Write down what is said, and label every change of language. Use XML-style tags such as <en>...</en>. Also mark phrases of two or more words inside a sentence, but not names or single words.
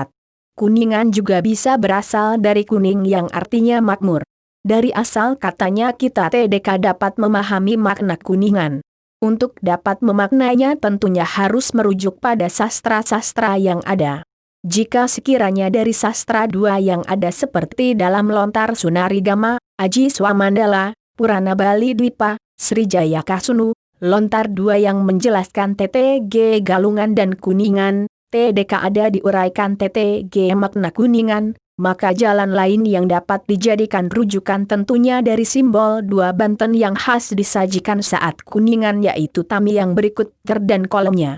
<id>Kuningan juga bisa berasal dari kuning yang artinya makmur. Dari asal katanya kita TDK dapat memahami makna Kuningan. Untuk dapat memaknainya tentunya harus merujuk pada sastra-sastra yang ada. Jika sekiranya dari sastra dua yang ada seperti dalam Lontar Sunarigama, Aji Swamandala, Purana Bali Dwipa, Srijaya Kasunu, Lontar dua yang menjelaskan TTG Galungan dan Kuningan, TDK ada diuraikan TTG makna Kuningan, maka jalan lain yang dapat dijadikan rujukan tentunya dari simbol dua banten yang khas disajikan saat Kuningan yaitu tami yang berikut ter dan kolomnya.</id>